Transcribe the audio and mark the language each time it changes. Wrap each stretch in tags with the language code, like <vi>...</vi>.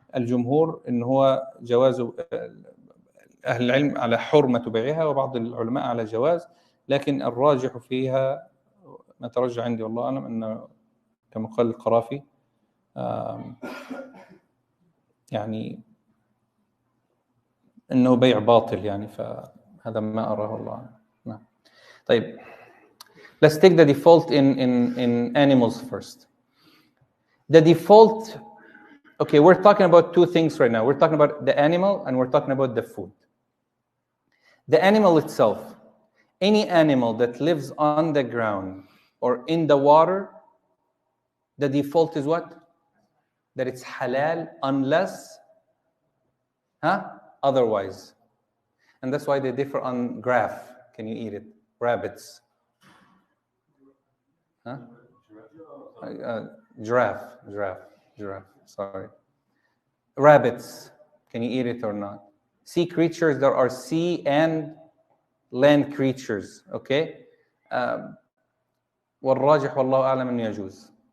<ar>الجمهور إن هو جواز، أهل العلم على حرمة بيعها وبعض العلماء على جواز، لكن الراجح فيها ما ترجح عندي والله أعلم أنه كما قال القرافي يعني إنه بيع باطل يعني، فهذا ما أراه الله. نعم. طيب.</ar> <en>Let's take the default in animals first. The default, okay, we're talking about two things right now. We're talking about the animal and we're talking about the food. The animal itself, any animal that lives on the ground or in the water, the default is what? That it's halal unless otherwise. And that's why they differ on giraffe. Can you eat it? Rabbits. Giraffe. Sorry. Rabbits. Can you eat it or not? Sea creatures, there are sea and land creatures. Okay?</en> <ar>والراجح والله أعلم أنه يجوز.</ar>